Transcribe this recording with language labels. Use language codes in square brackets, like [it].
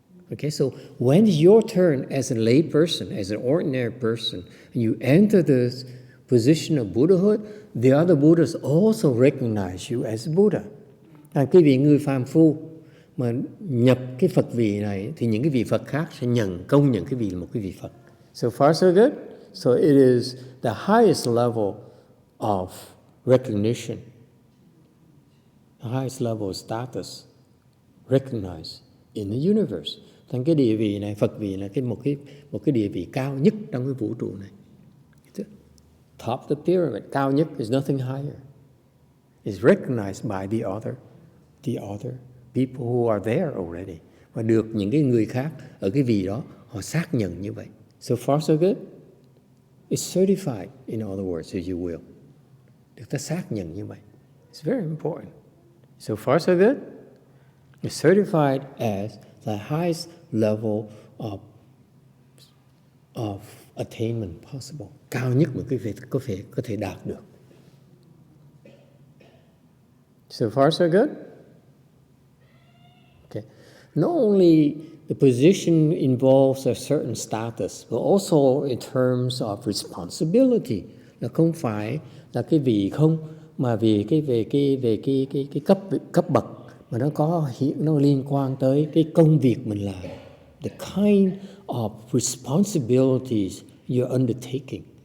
[en] Okay, so when it's your turn as a lay person, as an ordinary person, and you enter this position of Buddhahood, the other Buddhas also recognize you as Buddha. [vi] Cái vị người phàm phu mà nhập cái Phật vị này thì những cái vị Phật khác sẽ công nhận cái vị là một cái vị Phật. [en] So far so good. So it is the highest level of recognition, the highest level of status recognized in the universe. [vi] Thành cái địa vị này, Phật vị là một cái địa vị cao nhất trong cái vũ trụ này. [en] Top of the pyramid, [vi] cao nhất, [en] is nothing higher. It's recognized by the other people who are there already. [vi] Và được những cái người khác ở cái vị đó họ xác nhận như vậy. [en] So far so good. It's certified, in other words, if you will. [vi] Được ta xác nhận như vậy. [en] It's very important. So far so good. It's certified as the highest level of attainment possible. [vi] Cao nhất mà quý vị có thể đạt được. [en] So far so good. Okay. Not only the position involves a certain status, but also in terms of responsibility. [vi] Là không phải là cái vị không, mà về cái cấp bậc mà nó liên quan tới cái công việc mình làm. [en] The kind of responsibilities you're undertaking.